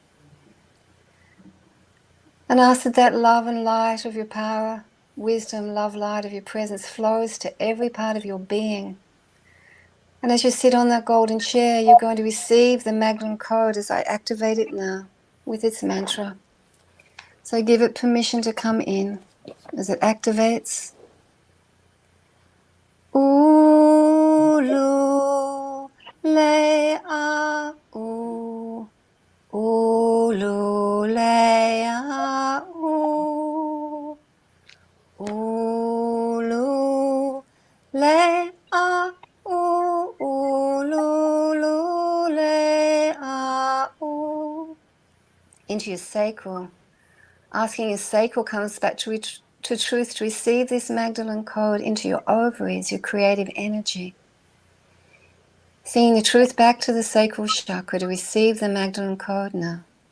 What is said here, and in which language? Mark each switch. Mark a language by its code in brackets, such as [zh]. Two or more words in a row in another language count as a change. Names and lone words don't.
[en] And ask that that love and light of your power, wisdom, love, light of your presence flows to every part of your being. And as you sit on that golden chair, you're going to receive the Magdalene Code as I activate it now with its mantra. So give it permission to come in as it activates. Ulu lea u, ulu lea u, ulu lea u, ulu lea u. Into your sacral. Asking your sacral comes back to truth to receive this Magdalene Code into your ovaries, your creative energy. Singing the truth back to the sacral chakra to receive the Magdalene Code now.